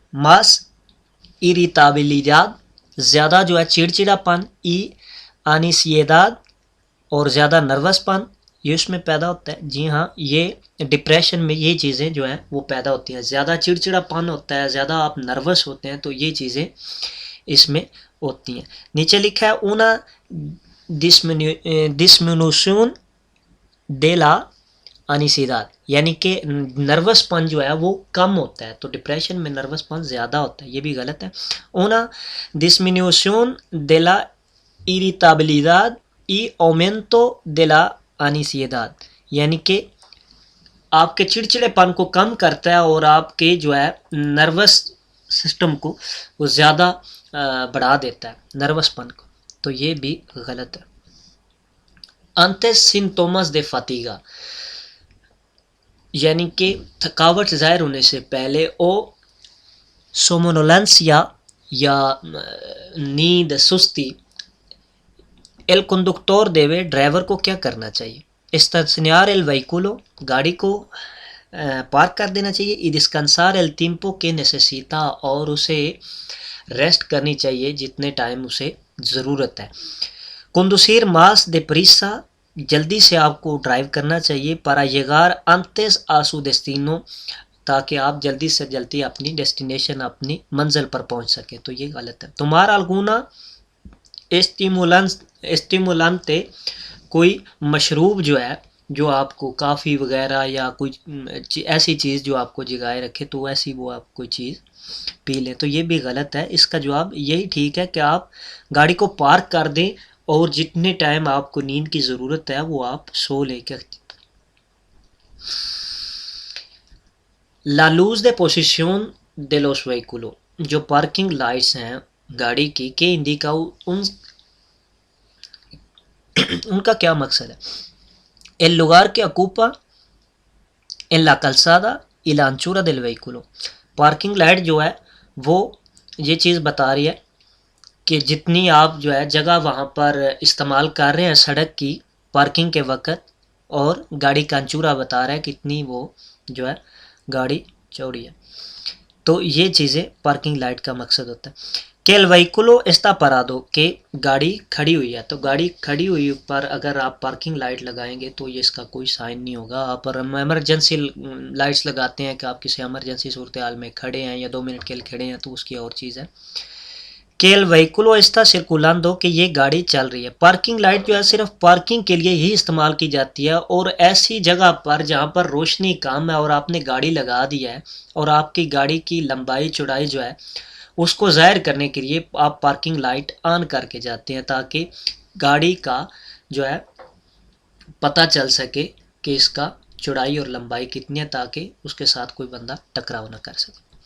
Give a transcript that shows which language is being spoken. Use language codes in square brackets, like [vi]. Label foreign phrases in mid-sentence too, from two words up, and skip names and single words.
[es] más irritabilidad, [ur] زیادہ جو ہے چڑچڑا پن، [es] y ansiedad, [ur] اور زیادہ نروس پن، یہ اس میں پیدا ہوتا ہے۔ جی ہاں، یہ ڈپریشن میں یہ چیزیں جو ہیں وہ پیدا ہوتی ہیں، زیادہ چڑچڑا پن ہوتا ہے، زیادہ آپ نروس ہوتے ہیں، تو یہ چیزیں اس میں ہوتی ہیں۔ نیچے لکھا ہے [es] una disminución de la ansiedad, [ur] یعنی کہ نروس پن جو ہے وہ کم ہوتا ہے، تو ڈپریشن میں نروس پن زیادہ ہوتا ہے، یہ بھی غلط ہے۔ [es] اونا disminución de la irritabilidad y aumento de la ansiedad، [ur] یعنی کہ آپ کے چڑچڑے پن کو کم کرتا ہے اور آپ کے جو ہے نروس سسٹم کو وہ زیادہ بڑھا دیتا ہے، نروس پن کو، تو یہ بھی غلط ہے۔ [es] antes síntomas de fatiga، [ur] یعنی کہ تھکاوٹ ظاہر ہونے سے پہلے، [es] o somnolencia [ur] یا نیند سستی [es] el conductor debe [ur] ڈرائیور کو کیا کرنا چاہیے [es] estacionar el vehículo [ur] گاڑی کو پارک کر دینا چاہیے [es] y descansar el tiempo que necesita [ur] اور اسے ریسٹ کرنی چاہیے جتنے ٹائم اسے ضرورت ہے [es] conducir más deprisa [ur] جلدی سے آپ کو ڈرائیو کرنا چاہیے [es] para llegar antes a su destino [ur] تاکہ آپ جلدی سے جلدی اپنی ڈیسٹینیشن اپنی منزل پر پہنچ سکیں تو یہ غلط ہے [es] tomar alguna [ur] اسٹیمولانتے کوئی مشروب جو ہے جو آپ کو کافی وغیرہ یا کوئی ایسی چیز جو آپ کو جگائے رکھے تو ایسی وہ آپ کوئی چیز پی لیں تو یہ بھی غلط ہے اس کا جواب یہی ٹھیک ہے کہ آپ گاڑی کو پارک کر دیں اور جتنے ٹائم آپ کو نیند کی ضرورت ہے وہ آپ سو لے کے [es] La luz de posición de los vehículos [ur] جو پارکنگ لائٹس ہیں گاڑی کی کہ انڈیکا ان کا کیا مقصد ہے [es] el lugar que ocupa en la calzada y la anchura del vehículo [ur] پارکنگ لائٹ جو ہے وہ یہ چیز بتا رہی ہے کہ جتنی آپ جو ہے جگہ وہاں پر استعمال کر رہے ہیں سڑک کی پارکنگ کے وقت اور گاڑی کا انچورا بتا رہا ہے کتنی وہ جو ہے گاڑی چوڑی ہے تو یہ چیزیں پارکنگ لائٹ کا مقصد ہوتا ہے کہ [es] el vehículo está parado [ur] کہ گاڑی کھڑی ہوئی ہے تو گاڑی کھڑی ہوئی پر اگر آپ پارکنگ لائٹ لگائیں گے تو یہ اس کا کوئی سائن نہیں ہوگا آپ ایمرجنسی لائٹس لگاتے ہیں کہ آپ کسی ایمرجنسی صورتحال میں کھڑے ہیں یا 2 منٹ کے لیے کھڑے ہیں تو اس کی اور چیز ہے کہ [es] el vehículo está circulando [ur] کہ یہ گاڑی چل رہی ہے پارکنگ لائٹ جو ہے صرف پارکنگ کے لیے ہی استعمال کی جاتی ہے اور ایسی جگہ پر جہاں پر روشنی کم ہے اور آپ نے گاڑی لگا دی ہے اور آپ کی گاڑی کی لمبائی چوڑائی جو ہے اس کو ظاہر کرنے کے لیے آپ پارکنگ لائٹ آن کر کے جاتے ہیں تاکہ گاڑی کا جو ہے پتہ چل سکے کہ اس کا چوڑائی اور لمبائی کتنی ہے تاکہ اس کے ساتھ کوئی بندہ ٹکراؤ نہ کر سکے